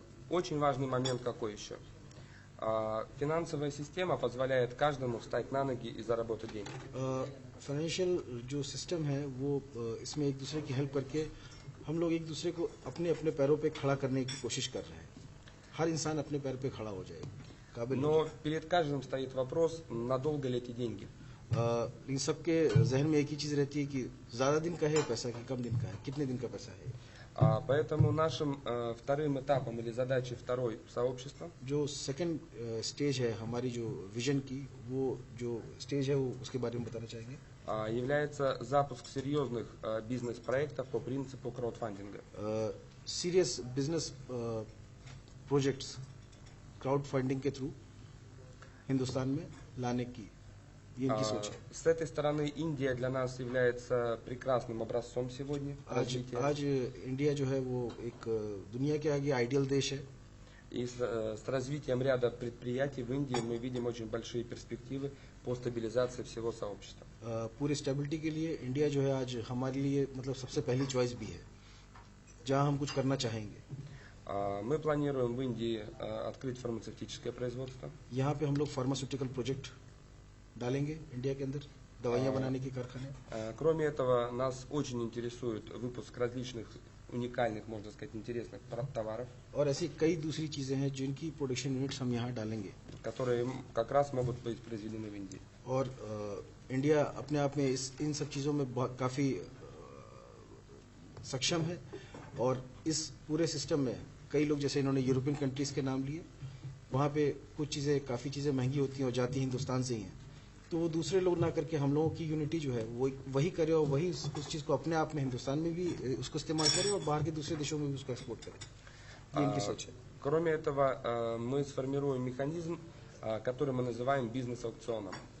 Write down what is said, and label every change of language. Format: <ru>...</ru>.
<ru>Очень важный момент какой еще? Финансовая система позволяет каждому встать на ноги и заработать деньги.</ru> <hi>Financial जो system है वो इसमें एक दूसरे की हेल्प करके हम लोग एक दूसरे को अपने अपने पैरों पे खड़ा करने की कोशिश कर रहे हैं। हर इंसान अपने पैर पे खड़ा हो जाए, काबिल।</hi> <ru>Но перед каждым стоит вопрос, надолго ли эти деньги.</ru> <hi>इन सबके जहन में एक ही चीज रहती है कि ज्यादा दिन का है पैसा कि कम दिन का है, कितने दिन का पैसा है।</hi> <ru>Поэтому нашим вторым этапом или задачей второй сообщества,</ru> <hi>जो सेकंड स्टेज है हमारी जो विजन की, वो जो स्टेज है वो उसके बारे में बताना चाहेंगे।</hi> <ru>является запуск серьезных бизнес-проектов по принципу краудфандинга.</ru> <hi>Serious business projects crowd funding के थ्रू हिंदुस्तान में लाने की ये इनकी सोच है।</hi> <ru>С этой стороны Индия для нас является прекрасным образцом сегодня развития.</ru> <hi>आज इंडिया जो है वो एक दुनिया के आगे आइडियल देश है।</hi> <ru>И с развитием ряда предприятий в Индии мы видим очень большие перспективы по стабилизации всего сообщества.</ru> <hi>पूरी स्टेबिलिटी के लिए इंडिया जो है आज हमारे लिए मतलब सबसे पहली चॉइस भी है, जहां हम कुछ करना चाहेंगे।</hi> <ru>Мы планируем в Индии открыть фармацевтическое производство.</ru> <hi>यहाँ पे हम लोग फार्मास्यूटिकल प्रोजेक्ट डालेंगे इंडिया के अंदर, दवाइयाँ बनाने के कारखाने।</hi> <ru>Кроме этого, нас очень интересует выпуск различных уникальных, можно сказать, интересных товаров,</ru> <hi>और ऐसी कई दूसरी चीजें हैं जिनकी प्रोडक्शन यूनिट्स हम यहाँ डालेंगे,</hi> <ru>которые как раз могут быть произведены в Индии.</ru> <hi>और इंडिया अपने आप में इन सब चीज़ों में काफ़ी सक्षम है। और इस पूरे सिस्टम में कई लोग, जैसे इन्होंने यूरोपियन कंट्रीज़ के नाम लिए, वहाँ पे कुछ चीज़ें काफ़ी चीज़ें महंगी होती हैं और जाती हिंदुस्तान से ही हैं, तो वो दूसरे लोग ना करके हम लोगों की यूनिटी जो है वो वही करे और वही उस चीज़ को अपने आप में हिंदुस्तान में भी उसको इस्तेमाल करे और बाहर के दूसरे देशों में भी उसको एक्सपोर्ट करे। ये इनकी सोच है।</hi> <ru>Кроме этого, мы сформируем механизм, который мы называем бизнес-аукционом.</ru>